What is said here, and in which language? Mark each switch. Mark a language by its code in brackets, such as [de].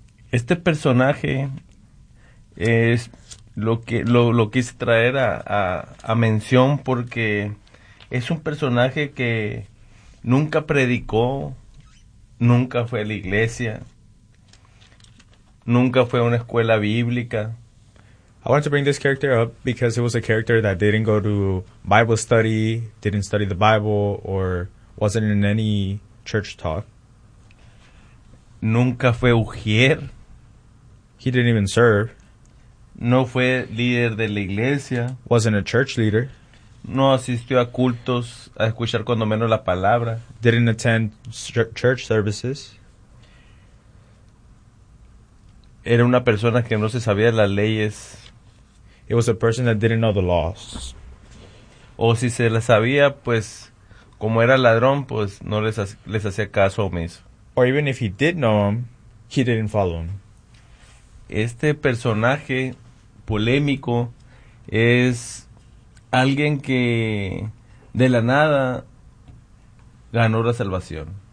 [es] Este personaje es lo quise traer a mención porque es un personaje que nunca predicó, nunca fue a la iglesia, nunca fue a una escuela bíblica. [en] I wanted to bring this character up because it was a character that didn't go to Bible study, didn't study the Bible, or wasn't in any church talk. [es] Nunca fue ujier. [en] He didn't even serve. [es] No fue líder de la iglesia. [en] Wasn't a church leader. [es] No asistió a cultos, a escuchar cuando menos la palabra. [en] Didn't attend church services. [es] Era una persona que no se sabía las leyes. [en] It was a person that didn't know the laws. [es] O si se las sabía, pues, como era ladrón, pues, no les hacía caso omiso. [en] Or even if he did know him, he didn't follow him. [es] Este personaje polémico es alguien que de la nada ganó la salvación.